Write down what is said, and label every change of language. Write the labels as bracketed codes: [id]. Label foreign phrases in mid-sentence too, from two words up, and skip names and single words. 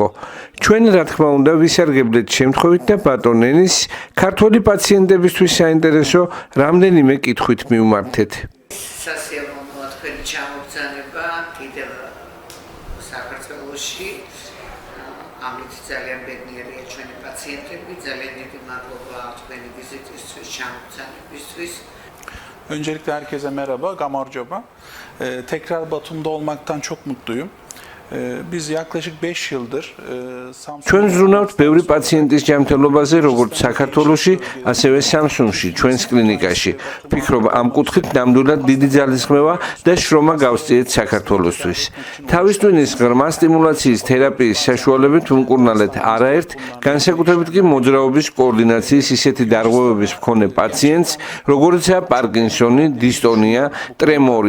[ka] ჩვენ რა თქმა უნდა ვისარგებლეთ შემთხვევით და ბატონ ენის ქართველი პაციენტებისთვის საინტერესო რამდენიმე კითხვით მივმართეთ. თქვენი ჩამოგზანება კიდევ საქართველოში ამით ძალიან ბედნიერია ჩვენი პაციენტები ძალიან დიდი მადლობა თქვენი ვიზიტისთვის çamogzanebისთვის. [tr] Öncelikle herkese merhaba, gamorcoba. Tekrar Batum'da olmaktan çok mutluyum. Biz yaklaşık 5 yıldır [ka] ჩვენ ზრუნავთ ბევრი პაციენტის ჯანმრთელობაზე, როგორც საქართველოში, ასევე სამსუნში, ჩვენს კლინიკაში. ვფიქრობ, ამ კუთხით ნამდვილად დიდი ძალისხმევა და შრომა გავსწიეთ საქართველოსთვის. თავის ტვინის ღრმა სტიმულაციის თერაპიის საშუალებით ვმკურნალეთ არაერთ, განსაკუთრებით კი მოძრაობის კოორდინაციის ისეთი დარღვევების მქონე პაციენტს, როგორიცაა პარკინსონი, დისტონია, ტრემორი.